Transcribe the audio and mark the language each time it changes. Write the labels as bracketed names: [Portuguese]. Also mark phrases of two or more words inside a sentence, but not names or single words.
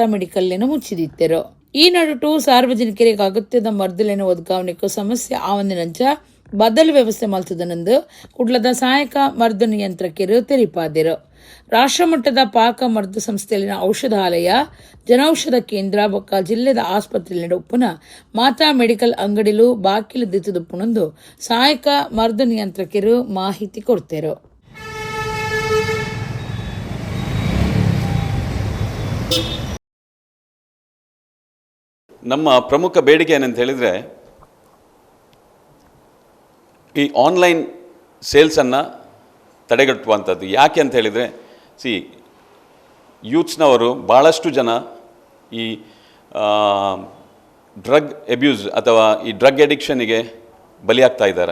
[Tulu] ಮೆಡಿಕಲ್ಲೇನು ಮುಚ್ಚಿದಿತ್ತೆರು ಈ ನಡುಟು ಸಾರ್ವಜನಿಕರಿಗೆ ಅಗತ್ಯದ ಮರ್ದಲಿನ ಒದಗಾವಣೆಗೂ ಸಮಸ್ಯೆ ಆವಂದಿನಂಚ ಬದಲು ವ್ಯವಸ್ಥೆ ಮಲ್ತದನಂದು ಕುಡ್ಲದ ಸಹಾಯಕ ಮರ್ದು ನಿಯಂತ್ರಕರು ತೆರಿಪಾದರು ರಾಷ್ಟ್ರಮಟ್ಟದ ಪಾಕ ಮರ್ದು ಸಂಸ್ಥೆಯಲ್ಲಿನ ಔಷಧಾಲಯ ಜನೌಷಧ ಕೇಂದ್ರ ಬೊಕ್ಕ ಜಿಲ್ಲೆದ ಆಸ್ಪತ್ರೆ ಉಪ್ಪುನ ಮಾತಾ ಮೆಡಿಕಲ್ ಅಂಗಡಿಲು ಬಾಕಿಲು ದಿತ್ತದುಪ್ಪುನಂದು ಸಹಾಯಕ ಮರ್ದು ನಿಯಂತ್ರಕರು ಮಾಹಿತಿ ಕೊಡ್ತೇರು. [Kannada] ನಮ್ಮ ಪ್ರಮುಖ ಬೇಡಿಕೆ ಏನಂತ ಹೇಳಿದರೆ ಈ [English] online salesannu [Kannada] ತಡೆಗಟ್ಟುವಂಥದ್ದು. ಯಾಕೆ ಅಂತ ಹೇಳಿದರೆ ಯೂತ್ಸ್ನವರು ಭಾಳಷ್ಟು ಜನ ಈ [English] drug abuse [Kannada] ಅಥವಾ ಈ [English] drug addictionige [Kannada] ಬಲಿಯಾಗ್ತಾ ಇದ್ದಾರೆ.